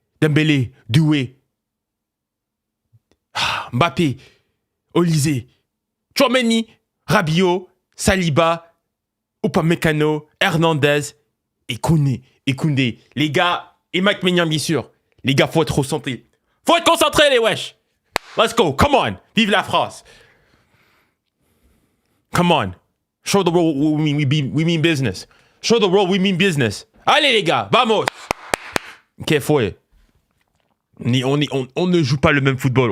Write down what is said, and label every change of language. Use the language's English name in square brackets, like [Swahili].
[French] Dembélé, Doué, Mbappé, Olysée, Tchouaméni, Rabiot, Saliba, Upamecano, Hernandez et Koundé. Les gars, et Mike Maignan, bien sûr. Les gars, faut être concentrés. Faut être concentrés, les wesh. [English] Let's go. Come on. [French] Vive la France. [English] Come on. Show the world we mean business. Show the world we mean business. [French] Allez, les gars. Vamos. Ok, faut. On ne joue pas le même football.